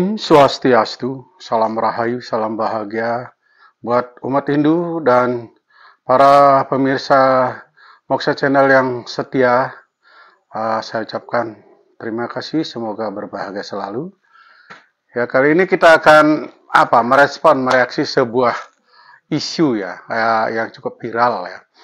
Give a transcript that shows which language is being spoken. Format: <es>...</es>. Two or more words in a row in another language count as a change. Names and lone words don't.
<id>Swastiastu, salam rahayu, salam bahagia buat umat Hindu dan para pemirsa Moksha Channel yang setia. Saya ucapkan terima kasih, semoga berbahagia selalu. Ya, kali ini kita akan mereaksi sebuah isu yang cukup viral ya.</id>